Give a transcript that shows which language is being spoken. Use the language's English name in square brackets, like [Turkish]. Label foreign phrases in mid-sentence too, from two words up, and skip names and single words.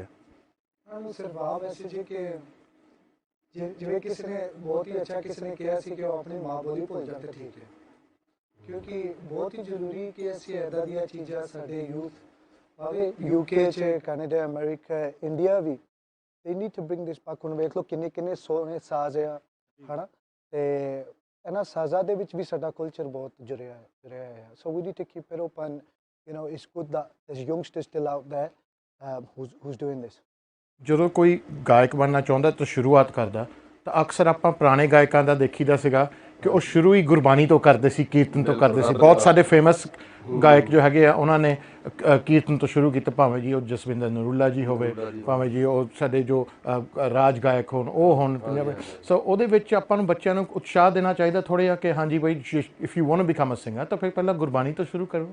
[Punjabi] ਉਹਨਾਂ ਨੂੰ ਸਿਰਫ ਆਹ ਮੈਸੇਜ ਹੈ ਕਿ ਜਿਵੇਂ ਕਿਸੇ ਨੇ ਬਹੁਤ ਹੀ ਅੱਛਾ ਕਿਸੇ ਨੇ ਕਿਹਾ ਸੀ ਕਿ ਉਹ ਆਪਣੀ ਮਾਂ ਬੋਲੀ ਭੁੱਲ ਜਾਣ ਤਾਂ ਠੀਕ ਹੈ, ਕਿਉਂਕਿ ਬਹੁਤ ਹੀ ਜ਼ਰੂਰੀ ਕਿ ਅਸੀਂ ਇੱਦਾਂ ਦੀਆਂ ਚੀਜ਼ਾਂ ਸਾਡੇ ਯੂਥ ਭਾਵੇਂ UK 'ਚ ਕੈਨੇਡਾ ਅਮਰੀਕਾ ਇੰਡੀਆ ਵੀ [English] they need to bring this back [Punjabi] ਹੁਣ ਵੇਖ ਲਓ ਕਿੰਨੇ ਕਿੰਨੇ ਸੋਹਣੇ ਸਾਜ਼ ਆ ਹੈ ਨਾ ਤੇ ਇਹਨਾਂ ਸਾਜ਼ਾਂ ਦੇ ਵਿੱਚ ਵੀ ਸਾਡਾ ਕਲਚਰ ਬਹੁਤ ਜੁੜਿਆ ਹੈ [English] so we need to keep it open you know it's good that there's youngsters still out there who's doing this [Punjabi] ਜਦੋਂ ਕੋਈ ਗਾਇਕ ਬਣਨਾ ਚਾਹੁੰਦਾ ਤਾਂ ਸ਼ੁਰੂਆਤ ਕਰਦਾ ਤਾਂ ਅਕਸਰ ਆਪਾਂ ਪੁਰਾਣੇ ਗਾਇਕਾਂ ਦਾ ਦੇਖੀਦਾ ਸੀਗਾ ਕਿ ਉਹ ਸ਼ੁਰੂ ਹੀ ਗੁਰਬਾਣੀ ਤੋਂ ਕਰਦੇ ਸੀ ਕੀਰਤਨ ਤੋਂ ਕਰਦੇ ਸੀ ਬਹੁਤ ਸਾਡੇ ਫੇਮਸ ਗਾਇਕ ਜੋ ਹੈਗੇ ਆ ਉਹਨਾਂ ਨੇ ਕੀਰਤਨ ਤੋਂ ਸ਼ੁਰੂ ਕੀਤਾ ਭਾਵੇਂ ਜੀ ਉਹ ਜਸਵਿੰਦਰ ਨਰੂਲਾ ਜੀ ਹੋਵੇ ਭਾਵੇਂ ਜੀ ਉਹ ਸਾਡੇ ਜੋ ਰਾਜ ਗਾਇਕ ਹੋਣ ਉਹ ਹੋਣ ਸੋ ਉਹਦੇ ਵਿੱਚ ਆਪਾਂ ਨੂੰ ਬੱਚਿਆਂ ਨੂੰ ਉਤਸ਼ਾਹ ਦੇਣਾ ਚਾਹੀਦਾ ਥੋੜ੍ਹਾ ਜਿਹਾ ਕਿ ਹਾਂਜੀ ਬਈ [English] if you want to become a singer [Punjabi] ਤਾਂ ਫਿਰ ਪਹਿਲਾਂ ਗੁਰਬਾਣੀ ਤੋਂ ਸ਼ੁਰੂ ਕਰੋ